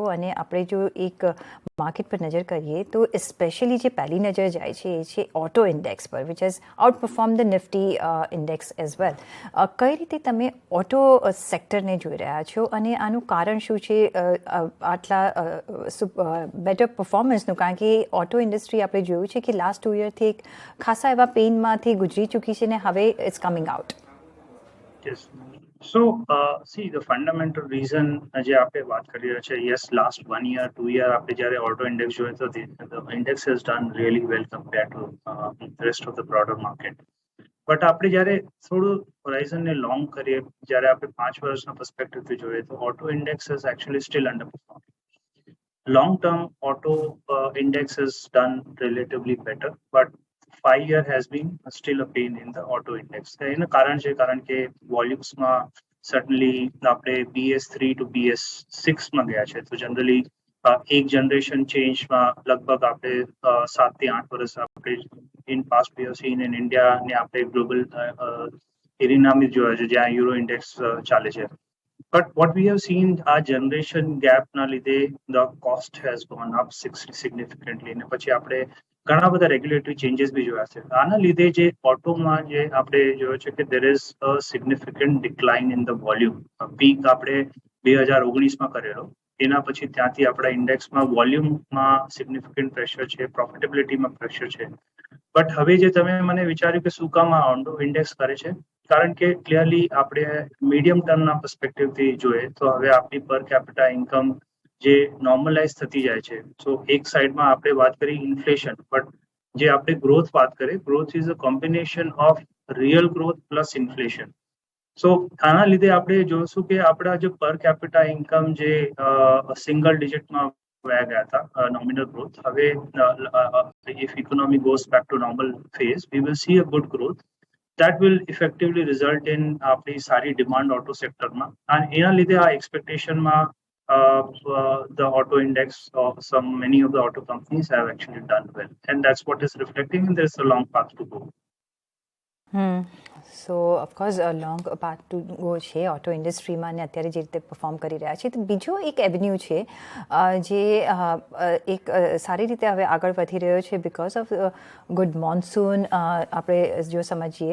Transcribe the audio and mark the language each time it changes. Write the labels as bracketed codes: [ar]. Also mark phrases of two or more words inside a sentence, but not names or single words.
[gu] અને આપણે જો એક માર્કેટ પર નજર કરીએ તો સ્પેશિયલી જે પહેલી નજર જાય છે એ છે [en] auto index [gu] પર, [en] which has out perform the Nifty index as well. [gu] કઈ રીતે તમે ઓટો સેક્ટરને જોઈ રહ્યા છો અને આનું કારણ શું છે આટલા બેટર પરફોર્મન્સનું? કારણ કે ઓટો ઇન્ડસ્ટ્રી આપણે જોયું છે કે લાસ્ટ 2 યરથી એક ખાસા એવા પેઇનમાંથી ગુજરી ચૂકી છે ને હવે [en] it's coming out. Yes. So, see, the fundamental reason [gu] જે આપણે વાત કરી રહ્યા છે, [en] yes, last 1 year, 2 year [gu] આપણે જ્યારે ઓટો ઇન્ડેક્સ જોઈએ તો [en] the index has done really well compared to the rest of the broader market. [gu] બટ આપણે જ્યારે થોડું હોરાઇઝનને લોંગ કરીએ, જ્યારે આપણે 5 વર્ષના પર્સપેક્ટિવથી જોઈએ તો [en] auto index is actually still under performing. Long term, auto index has done relatively better, but 5 year has been still a pain in the auto index. [gu] એનું કારણ છે કારણ કે વોલ્યુમ્સમાં certainly આપણે BS3 to BS6 માં ગયા છે. તો જનરલી એક જનરેશન ચેન્જમાં લગભગ આપણે 7 થી 8 વર્ષ આપણે [en] in past we have seen in India [gu] ને આપણે ગ્લોબલ એરિનામાં જોયા છે જ્યાં [en] Euro index [gu] ચાલે છે. [en] But what we have seen, our generation gap [gu] ના લીધે, [en] the cost has gone up significantly. [gu] ને પછી આપણે ઘણા બધા [en] regulatory changes [gu] બી જોયા છે. આના લીધે જે ઓટોમાં જે આપણે જોયો છે કે [en] there is a significant decline in the volume. [gu] પીક આપણે 2019માં કરેલો, એના પછી ત્યાંથી આપણા ઇન્ડેક્સમાં વોલ્યુમમાં સિગ્નિફિકન્ટ પ્રેશર છે, પ્રોફિટેબિલિટીમાં પ્રેશર છે. બટ હવે જે તમે મને વિચાર્યું કે શું કામ આ ઓટો ઇન્ડેક્સ કરે છે, કારણ કે ક્લિયરલી આપણે મીડિયમ ટર્મના પર્સપેક્ટિવથી જોઈએ તો હવે આપણી [en] per capita income [gu] જે નોર્મલાઇઝ થતી જાય છે. સો એક સાઈડમાં આપણે વાત કરી ઇન્ફ્લેશન, બટ જે આપણે ગ્રોથ વાત કરીએ, [en] growth is a combination of real growth plus inflation. [gu] સો આના લીધે આપણે જોઈશું કે આપણા જે [en] per capita income [gu] જે સિંગલ ડિજિટમાં વયા ગયા હતા, [en] nominal growth. હવે if economy goes back to normal phase, we will see a good growth that will effectively result in [gu] આપણી સારી ડિમાન્ડ ઓટો સેક્ટરમાં. અને એના લીધે આ એક્સપેક્ટેશનમાં [en] the auto index of many of the auto companies have actually done well, and that's what is reflecting, and there's a long path to go. so of course long path to go [gu] છે ઓટો ઇન્ડસ્ટ્રીમાં, અને અત્યારે જે રીતે પરફોર્મ કરી રહ્યા છે. તો બીજો એક એવન્યુ છે જે એક સારી રીતે હવે આગળ વધી રહ્યો છે [en] because of good monsoon, [gu] આપણે જો સમજીએ.